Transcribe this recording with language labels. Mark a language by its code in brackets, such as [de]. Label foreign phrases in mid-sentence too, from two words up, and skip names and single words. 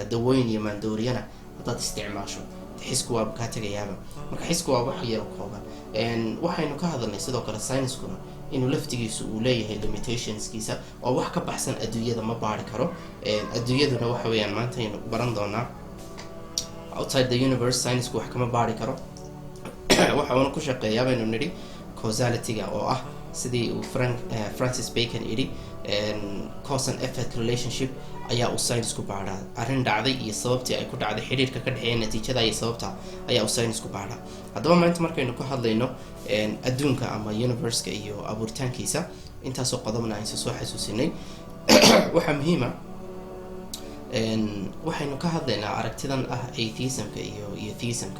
[so] dawooyin iyo maandooriyana haddaad isticmaasho xisku waa kaa tegayaaba. marka xisku waa wax yar oo kooban. waxaynu ka hadalnay sidoo kale science-kuna inuu laftigiisu uu leeyahay limitationskiisa oo wax ka baxsan adduunyada ma baari karo. adduunyaduna waxa weeyaan maanta aynu baran doonaa [en] outside the universe. [so] science-ku wax kama baari karo. waxa uuna ku shaqeeyaa baynu nidhi causality-ga oo ah sidii uu Francis Bacon yidhi [en] cause and effect relationship [so] ayaa uu science-ku baadhaa. arrin dhacday iyo sababtii ay ku dhacday, xidhiirka ka dhexeeya natiijada iyo sababta ayaa uu science-ku baadhaa. haddaba maanta markaynu ka hadlayno adduunka ama universe-ka iyo abuuritaankiisa, intaasoo qodobna aynu soo xasuusinay. waxaa muhiima waxaynu ka hadlaynaa aragtidan ah atheism-ka iyo theism-ka.